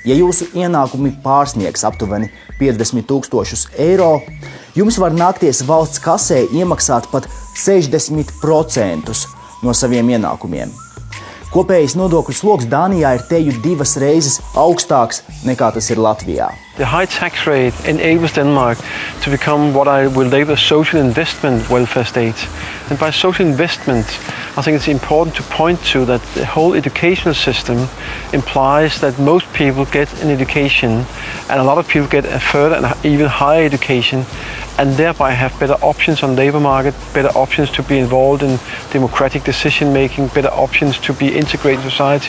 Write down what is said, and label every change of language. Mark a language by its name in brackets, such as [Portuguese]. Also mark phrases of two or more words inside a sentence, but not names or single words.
[Latvian] Ja jūsu ienākumi pārsniegs aptuveni 50,000 eiro, jums var nākties valsts kasē iemaksāt pat 60% no saviem ienākumiem. Kopējais nodokļu sloks Dānijā ir teju 2 reizes augstāks nekā tas ir Latvijā. [English] The high tax rate enables Denmark to become what I will label a social investment welfare state. And by social investment, I think it's important to point to that the whole educational system implies that most people get an education and a lot of people get a further and even higher education and thereby have better options on the labor market, better options to be involved in democratic decision making, better options to be integrated in society.